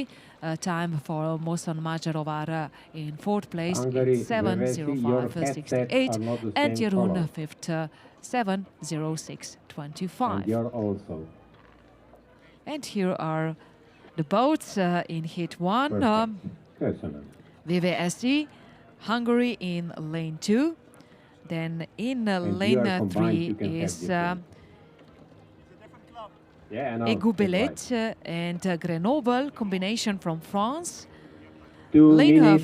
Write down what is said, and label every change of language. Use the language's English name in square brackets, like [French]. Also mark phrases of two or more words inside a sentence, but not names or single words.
[English] Time for Moson Majarovar in fourth place, Hungary, it's Vevesi, your 7:05.68. headsets are not the And same Jeroen color. fifth, 7:06.25. And you're also. And here are the boats in heat 1. [Hungarian] Köszönöm. [English] VVSE, Hungary in lane 2. Then in And you are lane combined, 3 you can have is different. Yeah, I know. Egubelet and Grenoble, combination from France. 2 Lane minutes.